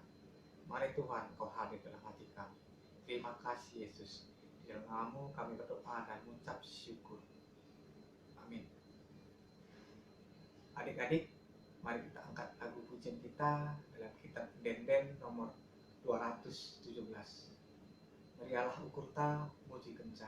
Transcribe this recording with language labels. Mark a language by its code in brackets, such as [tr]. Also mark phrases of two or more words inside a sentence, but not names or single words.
[id] Mari Tuhan Kau hadir dalam hati kami. Terima kasih Yesus. Di dalam nama-Mu kami berdoa dan mengucap syukur. Amin. Adik-adik, mari kita angkat lagu pujian kita dalam kitab Den-Den nomor 217. [btx] Merialah ukurta muji kencang.